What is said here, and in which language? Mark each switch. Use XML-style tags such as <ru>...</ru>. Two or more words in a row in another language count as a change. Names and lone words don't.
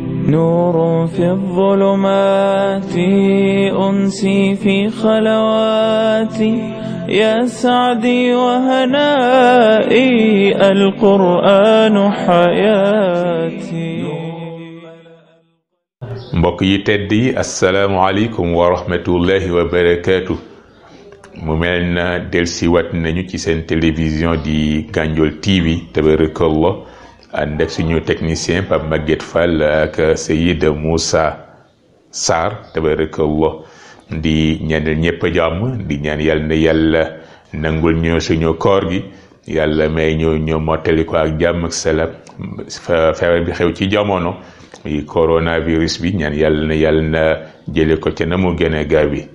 <ar>نور في الظلمات أنسي في خلواتي يا سعدي وهنائي القرآن حياتي.</ar> <wo>mbokk yi tedd yi</wo> <ar>السلام عليكم ورحمة الله وبركاته.</ar> <wo>mu mel na delsiwaat nañu ci seen télévision di Gandiol TV tabarakallah ànd ak suñu technicien Pape Maguette Fall ak Seyid Moussa Sarr tabarakallah di ñaanal ñëpp jàmm di ñaan yàlla na yàlla nangul ñoo suñu koor gi yàlla may ñoo mottali ko ak jàmm ak salaam feebar bi xew ci jamono muy coronavirus bi ñaan yàlla na jële ko ca na mu gën a gaaw bi.</wo>